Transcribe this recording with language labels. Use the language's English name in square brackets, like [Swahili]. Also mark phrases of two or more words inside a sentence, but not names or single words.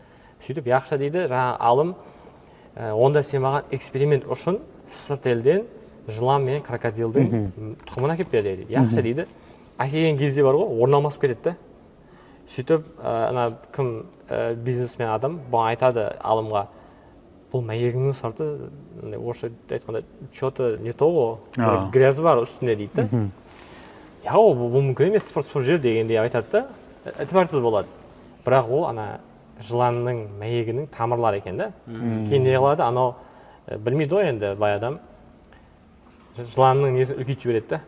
[Kazakh] Сөйтіп яқша дейді, жаңағы алым онда сен маған эксперимент үшін сырт елден жылан мен крокодилдің тұқымын әкеліп бер дейді. Яқша дейді. Әкелген кезде бар ғой, орын алмасып кетеді да. Сөйтіп ана кім бизнесмен адам бұған айтады алымға, бұл мәйегіңнің сырты орысша айтқанда [Russian] что-то не то [Kazakh] ғой, грязь бар үстінде дейді да. Бұл мүмкін емес, спорт жер дегенде айтады да, әтібарсыз болады. Бірақ ол ана жыланның мәйегінің тамырлары екен да. Кейін не қылады, анау білмейді ғой енді бай адам жыланның несін үлкейтіп жібереді да.